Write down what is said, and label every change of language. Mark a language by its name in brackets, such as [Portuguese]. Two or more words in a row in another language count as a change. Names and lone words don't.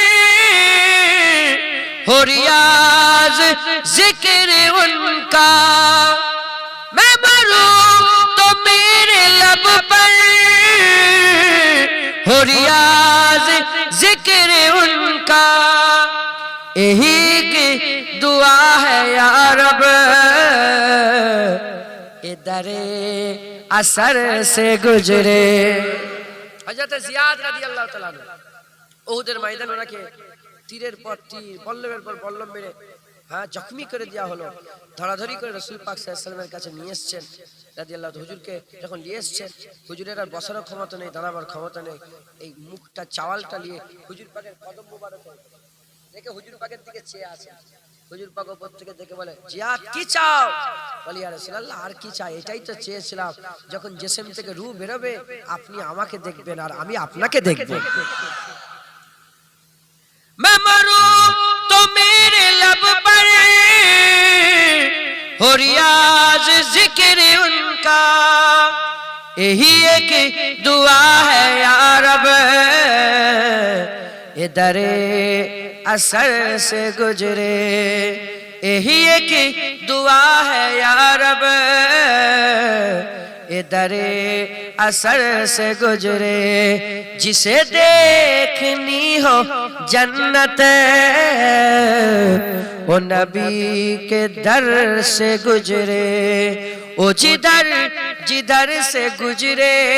[Urdu] ہو ریاض ذکر ان کا میں مروں تو میرے لب پر ہو ریاض ذکر ان کا یہی دعا ہے یا رب ادھر اثر سے گزرے حضرت زیاد [Arabic] رضی اللہ تعالیٰ عنہ [Bangla] উহুদের ময়দান ওনাকে তীরের পর তীর বল্লমের পর বল্লম মেরে জখমি করে দেওয়া হলো ধরাধরি করে রাসূল পাক [Arabic] صلى الله عليه [Bangla] ওয়াসাল্লামের কাছে নিয়ে এসেছেন রাদিয়াল্লাহু হুজুরকে যখন নিয়ে এসেছেন হুজুরের আর বসার ক্ষমতা নেই দাঁড়াবার ক্ষমতা নেই এই মুখটা চাওয়ালটা নিয়ে হুজুর পাকের কদম মোবারক দেখে হুজুর পাকের দিকে চেয়ে আছে হুজুর পাক উপর থেকে দেখে বলে জিয়াদ কি চাও বলি [Arabic] يا رسول الله [Bangla] আর কি চাই এটাই তো চেয়েছিলাম যখন জিসম থেকে রূহ বেরোবে আপনি আমাকে দেখবেন আর আমি আপনাকে দেখব [Urdu] میں مروں تو میرے لب پر ہو ریاض ذکر ان کا یہی ایک دعا ہے یا رب ادھر اثر سے گزرے یہی ایک دعا ہے یا رب ادھر اثر سے گزرے جسے دیکھنی ہو جنت وہ نبی کے در سے گزرے وہ جدھر جدھر سے گزرے